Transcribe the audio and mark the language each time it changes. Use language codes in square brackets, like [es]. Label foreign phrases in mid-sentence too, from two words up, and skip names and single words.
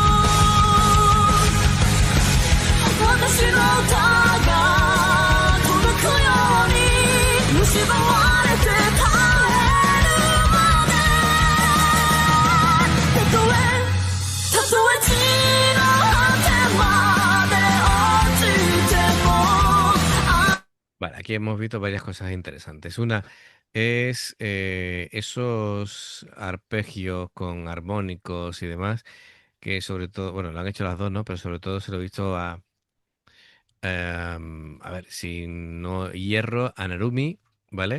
[ja] 私の歌が届くように蝕まれて耐えるまでたとえ地の果てまで落ちても [es] Vale, aquí hemos visto varias cosas interesantes. Una es esos arpegios con armónicos y demás, que sobre todo, bueno, lo han hecho las dos, ¿no? Pero sobre todo se lo he visto a ver, si no hierro, a Narumi, ¿vale?